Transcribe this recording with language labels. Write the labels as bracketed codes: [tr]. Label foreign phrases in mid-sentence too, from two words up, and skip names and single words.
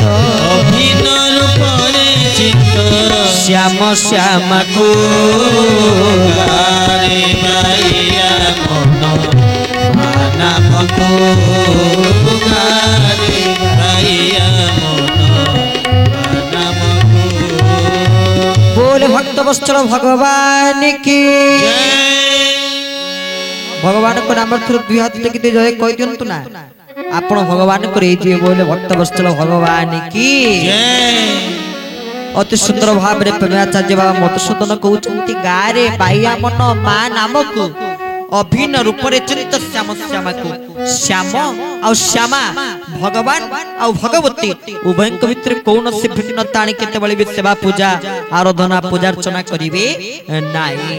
[or] ଅଭିନ୍ନ ରୂପରେ ଚିତ୍ତ ଶ୍ୟାମ ଶ୍ୟାମାକୁ ଗାରେ ବାଇଆ ମନ ମା ନାମକୁ ଗାରେ ବାଇଆ ମନ ମା ନାମକୁ ବୋଲ ଭକ୍ତ ବତ୍ସଲ ଭଗବାନ କି ଭଗବାନ କୋ ନାମ ଥର ଦୁଇ ହାତ ଟେକି ଜୟ କହ ଦିଅନ୍ତୁ ନା ଆପଣ ଭଗବାନ କୋ ରେ ଜେ ବୋଲେ ଭକ୍ତ ବତ୍ସଲ ଭଗବାନ କି ଅତି ସୁନ୍ଦର ଭାବ ରେ ପ୍ରେମାଚାର୍ଯ୍ୟ ବାବା ମଧୁସୂଦନ କହଉଛନ୍ତି ଗାରେ ବାଇଆ ମନ ମା ନାମକ ଅଭିନ୍ନ ରୂପ ରେ ଚିନ୍ତ ଶ୍ୟାମ ଶ୍ୟାମା କୋ ଶ୍ୟାମ ଆ ଶ୍ୟାମା ଭଗବାନ ଆ ଭଗବତୀ ଉଭୟ ଭିତର କୌନ ସେ ଭିନ୍ନତା ଆଣି କେତେ ବଳେ ସେବା ପୂଜା ଆରାଧନା ପୂଜା ଅର୍ଚ୍ଚନା କରିବେ ନାହିଁ।